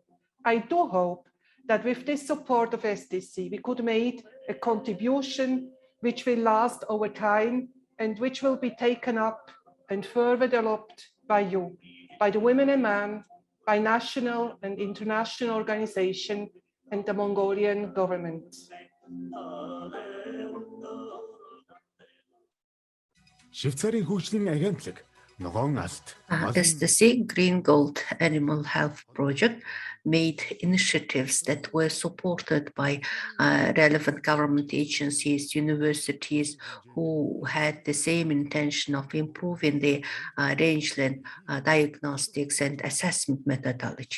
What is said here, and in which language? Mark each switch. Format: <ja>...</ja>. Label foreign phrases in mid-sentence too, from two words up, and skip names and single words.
<en>I do hope that with this support of SDC, we could make a contribution which will last over time and which will be taken up and further developed by you, by the women and men, by national and international organizations and the Mongolian government.</en> <mn>Швейцарын хөгжлийн агентлаг ногоон алт</mn> <en>STC Green Gold Animal Health Project made initiatives that were supported by relevant government agencies, universities who had the same intention of improving the rangeland diagnostics and assessment methodology.</en>